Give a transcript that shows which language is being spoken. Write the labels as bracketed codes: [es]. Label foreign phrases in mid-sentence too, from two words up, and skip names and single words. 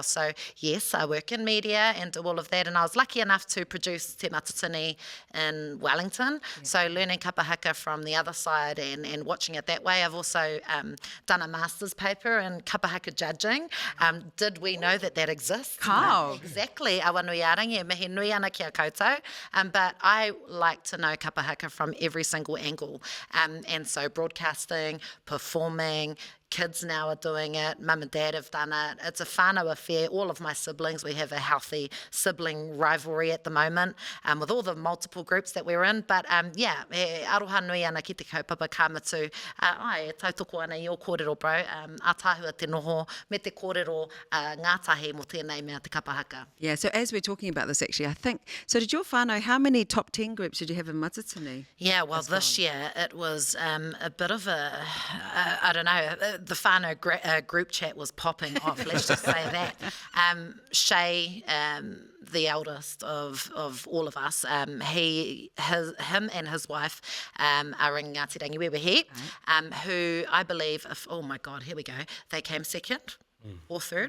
[en] So yes, I work in media and do all of that, and I was lucky enough to produce Te Matatini in Wellington, so learning Kapa Haka from the other side and watching it that way. I've also done a master's paper in Kapa Haka judging. Did we know that exists? How? Exactly. [mi] Awa nui arangi, mihi nui ana ki a koutou. [en] But I like to know Kapa Haka from every single angle. And so broadcasting, performing, kids now are doing it. Mum and dad have done it. It's a whānau affair. All of my siblings, we have a healthy sibling rivalry at the moment with all the multiple groups that we're in. [mi] But aroha nui ana ki te kaupapa kāmatu. Ai, tautoko ana i o kōrero, bro. Ātāhua te noho, me te kōrero ngātahi mo tēnei mea te Kapa Haka. [en] Yeah, so as we're talking about this, actually, I think, so did your whānau, how many top 10 groups did you have in Matatini? Yeah, well, this year it was a bit of I don't know, the whānau group chat was popping off, let's just say that. Shay, the eldest of all of us, him and his wife are in Ngāti Rangi wehi, who I believe, oh my God, here we go, they came second or third.